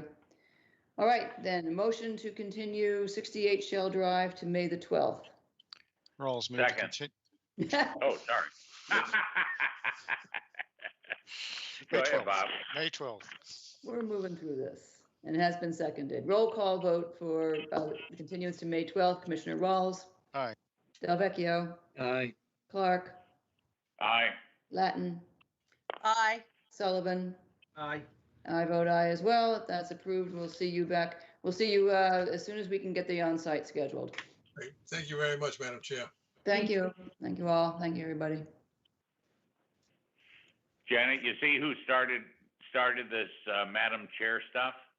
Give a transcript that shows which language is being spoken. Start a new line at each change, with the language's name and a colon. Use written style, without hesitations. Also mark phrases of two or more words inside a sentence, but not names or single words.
English: All right, then motion to continue 68 Shell Drive to May the 12th. Rawls moved to continue. Oh, sorry. Go ahead, Bob. May 12th. We're moving through this, and it has been seconded. Roll call vote for continuance to May 12th. Commissioner Rawls. Aye. Delvecchio. Aye. Clark. Aye. Latin. Aye. Sullivan. Aye. I vote aye as well. If that's approved, we'll see you back. We'll see you as soon as we can get the on-site scheduled. Great. Thank you very much, Madam Chair. Thank you. Thank you all. Thank you, everybody. Janet, you see who started this Madam Chair stuff?